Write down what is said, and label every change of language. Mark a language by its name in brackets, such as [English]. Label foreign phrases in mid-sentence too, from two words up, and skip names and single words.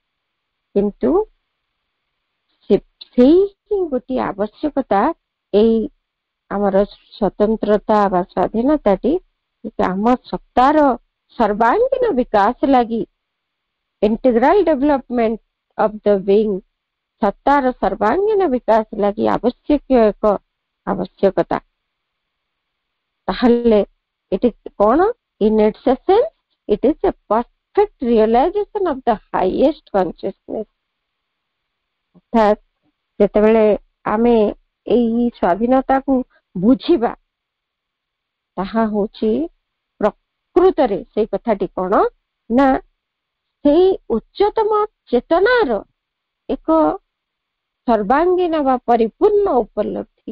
[Odia] କିନ୍ତୁ ସେଇ ହିଁ ଗୋଟିଏ ଆବଶ୍ୟକତା, ଏଇ ଆମର ସ୍ୱତନ୍ତ୍ରତା ବା ସ୍ୱାଧୀନତାଟି ଆମ ସତ୍ତାର ସର୍ବାଙ୍ଗୀନ ବିକାଶ ଲାଗି, [English] integral development of the being, [Odia] ସତ୍ତାର ସର୍ବାଙ୍ଗୀନ ବିକାଶ ଲାଗି ଆବଶ୍ୟକୀୟ ଏକ ଆବଶ୍ୟକତା। ତାହେଲେ ଏଠି କଣ? [English] in its essence it is a perfect realization of the highest consciousness। [Odia] ଅର୍ଥାତ୍ ଯେତେବେଳେ ଆମେ ଏଇ ସ୍ୱାଧୀନତାକୁ ବୁଝିବା, ତାହା ହଉଛି ପ୍ରକୃତରେ ସେଇ କଥାଟି କଣ ନା ସେଇ ଉଚ୍ଚତମ ଚେତନାର ଏକ ସର୍ବାଙ୍ଗୀନ ବା ପରିପୂର୍ଣ୍ଣ ଉପଲବ୍ଧି।